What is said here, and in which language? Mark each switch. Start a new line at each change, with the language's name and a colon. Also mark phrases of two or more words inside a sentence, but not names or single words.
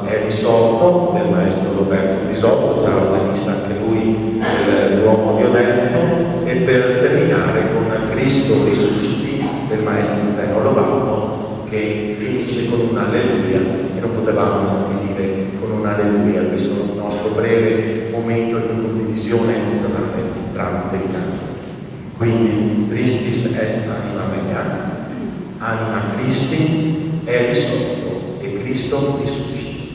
Italian: È Risorto del maestro Roberto Risotto, già organista anche lui dell'uomo di Odenzo, e per terminare con Cristo Risusciti del maestro Zeno Lovato, che finisce con un alleluia, e non potevamo non finire con un alleluia questo nostro breve momento di condivisione emozionale tramite il canto. Quindi Tristis est anima mea, anima Christi è risorto e Cristo risuscita.